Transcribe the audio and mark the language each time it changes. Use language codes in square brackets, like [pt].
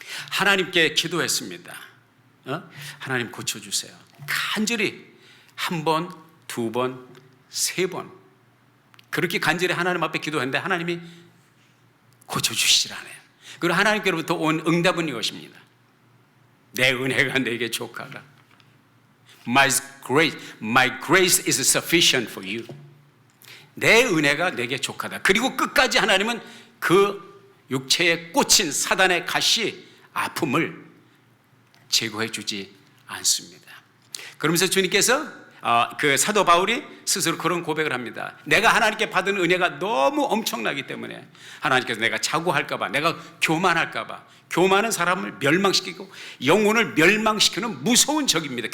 [ko] 하나님께 기도했습니다. 하나님 고쳐주세요. 간절히 한 번, 두 번, 세 번 그렇게 간절히 하나님 앞에 기도했는데 하나님이 고쳐주시라네요. 그리고 하나님께로부터 온 응답은 이것입니다. 내 은혜가 내게 족하다. [en] My grace is sufficient for you. [ko] 내 은혜가 내게 족하다. 그리고 끝까지 하나님은 그 육체에 꽂힌 사단의 가시, 아픔을 제거해 주지 않습니다. 그러면서 주님께서 그 사도 바울이 스스로 그런 고백을 합니다. 내가 하나님께 받은 은혜가 너무 엄청나기 때문에 하나님께서 내가 자고할까봐, 내가 교만할까봐, 교만은 사람을 멸망시키고 영혼을 멸망시키는 무서운 적입니다.